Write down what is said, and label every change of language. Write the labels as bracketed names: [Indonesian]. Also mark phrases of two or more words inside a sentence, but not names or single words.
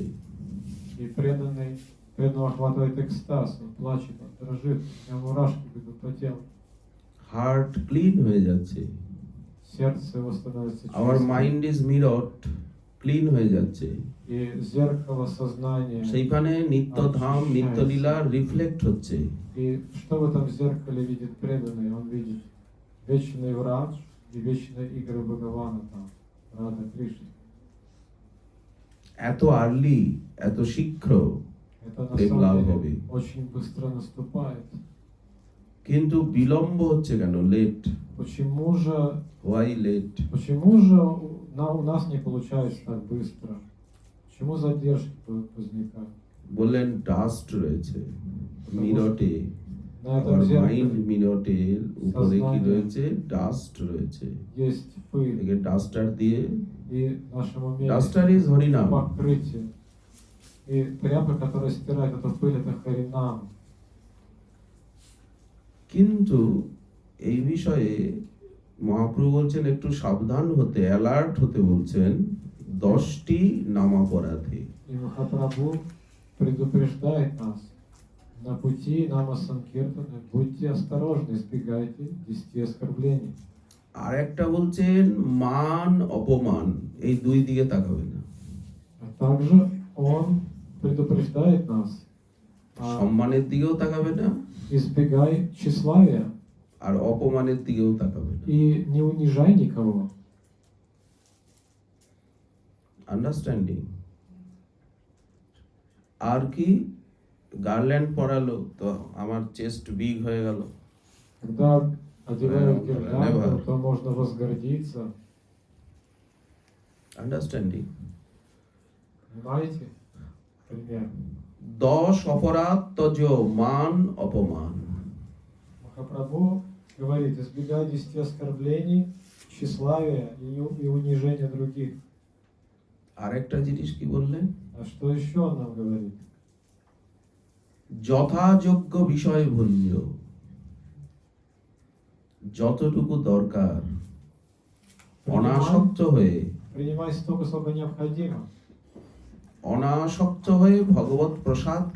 [Russian] И преданного охватывает экстаз, он плачет, он дрожит, у него мурашки бегут по телу. [English] heart clean [Bangla] হয়ে যাচ্ছে। [Russian] Сердце его становится [Bangla] আওয়ার [Russian] чистым. [English] mind is mirrored, clean হয়ে যাচ্ছে। [Russian] И зеркало сознания. [Bangla] সেইখানে নিত্য ধাম, নিত্য লীলা রিফ্লেক্ট হচ্ছে। [Russian] И что в этом зеркале видит преданный? Он видит вечный враж и вечные игры Бхагавана там, Рада Кришны. [Bangla] এত আর্লি, এত শীঘ্র [Russian] Это на [Bangla] প্রেম [Russian] самом [Bangla] লাভ [Russian] деле [Bangla] হবে। [Russian] очень быстро наступает. [Bangla] কিন্তু বিলম্ব হচ্ছে কেন? লেট, [Russian] Почему же, [English] why late? [Russian] у нас не получается так быстро? Почему задержки возникают? [Bangla] বললেন ডাস্ট রয়েছে মিরটে, [Russian] На [Bangla] আবার [Russian] этом [Bangla] মাইন্ড [Russian] зеркале [Bangla] মিরটের উপরে কি [Russian] Сознание. [Bangla] রয়েছে? ডাস্ট রয়েছে। [Russian] есть пыль, [Bangla] একে ডাস্টার দিয়ে, [Russian] и в нашем уме [English] duster is [Russian] есть [Bangla] হরিনাম। [Russian] покрытие. И тряпка, которая стирает эту пыль, это харинам. [Bangla] কিন্তু এই বিষয়ে মহাপ্রভু বলছেন একটু সাবধান হতে, অ্যালার্ট হতে বলছেন 10টি নামাপরাধে। [Russian] И Махапрабху предупреждает нас. На пути Нама Санкиртана будьте осторожны, избегайте 10 оскорблений. [Bangla] আর একটা বলছেন মান অপমান, এই দুই দিকে তাকাবে না। [Russian] А также он предупреждает нас. [Bangla] সম্মানের দিকেও তাকাবে না, [Russian] Избегай тщеславия [Bangla] আর অপমানের দিকেও তাকাবে না। [Russian] и не унижай никого. [Bangla] আন্ডারস্ট্যান্ডিং। আর কি? গার্ল্যান্ড পরালো তো আমার [English] chest big [Bangla] হয়ে গেল। [Russian] Когда одевают [English] Never. [Russian] гирлянду, то можно возгордиться. [Bangla] আন্ডারস্ট্যান্ডিং। [Russian] Понимаете? Пример. [Bangla] 10 অপরাধ তজ মান অপমান। [Russian] Махапрабху говорит, избегай 10 оскорблений, тщеславия и унижения других. [Bangla] আর একটা জিনিস কি বললেন? [Russian] А что еще он нам говорит? [Bangla] যথাযোগ্য বিষয় ভুঞ্জ, যতটুকু দরকার অনাসক্ত হয়ে, [Russian] Принимай столько, сколько необходимо. [Bangla] অনাসক্ত হয়ে ভগবত প্রসাদকে